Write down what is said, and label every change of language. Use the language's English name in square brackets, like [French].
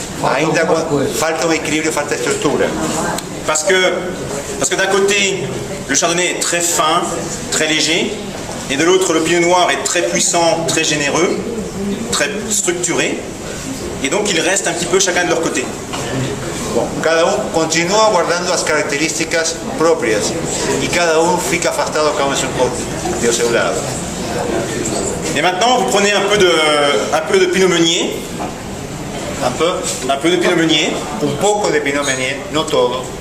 [Portuguese] Ainda falta un equilibrio, falta estructura. [French] Parce que d'un côté, le chardonnay est très fin, très léger, et de l'autre, le pinot noir est très puissant, très généreux, très structuré, et donc ils restent un petit peu chacun de leur côté. [Portuguese] Bom, cada um continua guardando as características próprias e cada um fica afastado cada um do seu lado. [French] Et maintenant, vous prenez un peu de pinot meunier, un peu de pinot meunier, [Portuguese] Un pouco de Pinot Meunier, não todo,